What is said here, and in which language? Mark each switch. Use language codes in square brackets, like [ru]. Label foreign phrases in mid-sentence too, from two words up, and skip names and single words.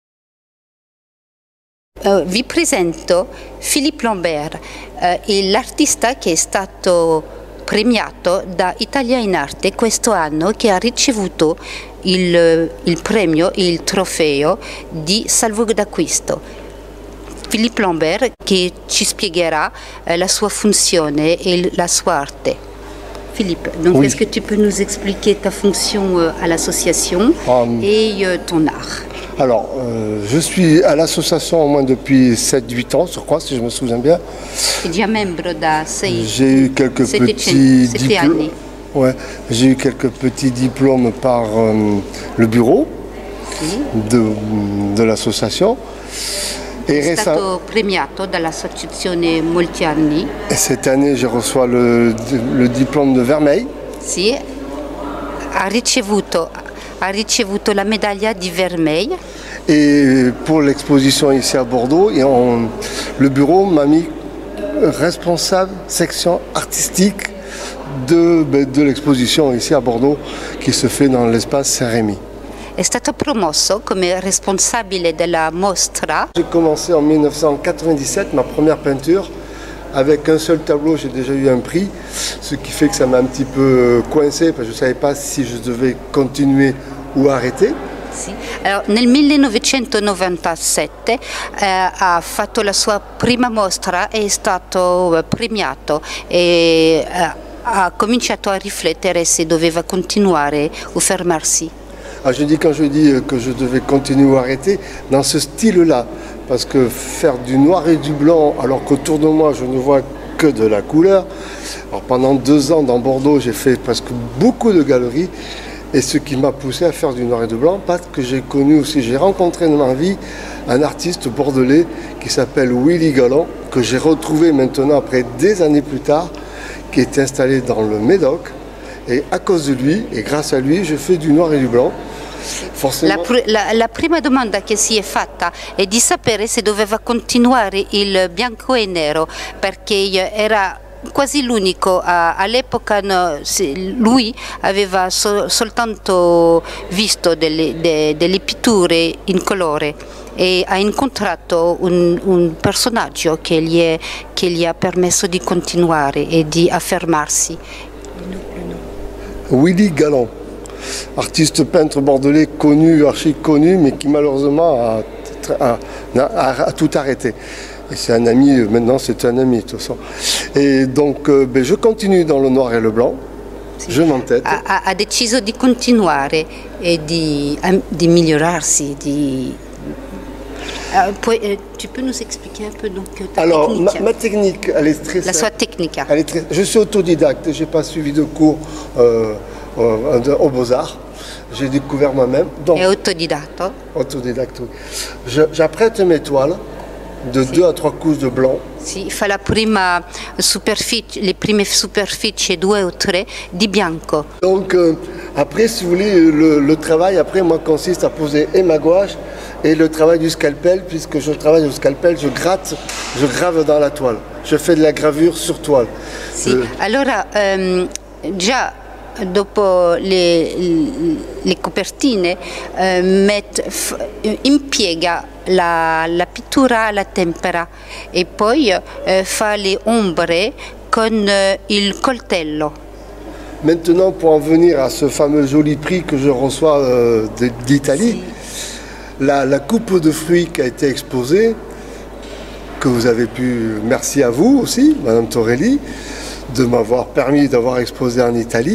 [it] Vi presento Philippe Lambert, l'artista che è stato premiato da Italia in Arte questo anno, che ha ricevuto il premio, il trofeo di Salvo d'acquisto. Philippe Lambert che ci spiegherà la sua funzione et la sua arte. [fr] Philippe, donc oui. Est-ce que tu peux nous expliquer ta fonction à l'association et ton art? Alors, je suis à l'association au moins depuis 7-8 ans, je crois, si je me souviens bien. Tu es déjà membre da 6 J'ai eu quelques petits diplômes. Ouais, j'ai eu quelques petits diplômes par le bureau de l'association. [it] È stato premiato dall'associazione molti anni. [fr] Et cette année, je reçois le diplôme de Vermeil. [it] Sì, ha ricevuto la medaglia di Vermeil. [fr] Et pour l'exposition ici à Bordeaux, le bureau m'a mis responsable section artistique de l'exposition ici à Bordeaux qui se fait dans l'espace Saint-Rémy. [it] È stato promosso come responsabile della mostra. [fr] J'ai commencé en 1997 ma première peinture. Avec un seul tableau, j'ai déjà eu un prix, ce qui fait que ça m'a un petit peu coincé parce que je ne savais pas si je devais continuer ou arrêter. [it] Sì. Allora, nel 1997 ha fatto la sua prima mostra, è stato premiato e ha cominciato a riflettere se doveva continuare o fermarsi. [fr] Quand je dis que je devais continuer ou arrêter, dans ce style-là, parce que faire du noir et du blanc alors qu'autour de moi je ne vois que de la couleur. Alors pendant 2 ans dans Bordeaux, j'ai fait presque beaucoup de galeries et ce qui m'a poussé à faire du noir et du blanc, parce que j'ai connu aussi, j'ai rencontré dans ma vie un artiste bordelais qui s'appelle Willy Galland, que j'ai retrouvé maintenant après des années plus tard, qui est installé dans le Médoc. Et à cause de lui, et grâce à lui, je fais du noir et du blanc. [it] La prima domanda che si è fatta è di sapere se doveva continuare il bianco e nero, perché era quasi l'unico all'epoca. Lui aveva soltanto visto delle pitture in colore e ha incontrato un personaggio che gli ha permesso di continuare e di affermarsi. [fr] Willy Galland, artiste peintre bordelais connu, archi connu, mais qui malheureusement a tout arrêté. Et c'est un ami, maintenant c'est un ami de toute façon. Et donc je continue dans le noir et le blanc, je m'entête. [it] Ha deciso di continuare e di migliorarsi, [fr] tu peux nous expliquer un peu donc ta technique? Ma technique, elle est très simple. [it] La sua tecnica. [fr] Je suis autodidacte, je n'ai pas suivi de cours aux Beaux-Arts. J'ai découvert moi-même. [it] È autodidacte? [fr] Autodidacte, oui. J'apprête mes toiles de 2 à 3 couches de blanc. [it] Si, fa le prime superfici 2 o 3 di bianco. [fr] Donc après, si vous voulez, le travail après moi consiste à poser et ma gouache et le travail du scalpel, puisque je travaille au scalpel, je gratte, je grave dans la toile. Je fais de la gravure sur toile. [it] Sì, allora già dopo le copertine impiega la pittura alla tempera e poi fa le ombre con il coltello. [fr] Maintenant, pour en venir à ce fameux joli prix que je reçois d'Italie, si. La coupe de fruits qui a été exposée, que vous avez pu, merci à vous aussi, Madame Torelli, de m'avoir permis d'avoir exposé en Italie.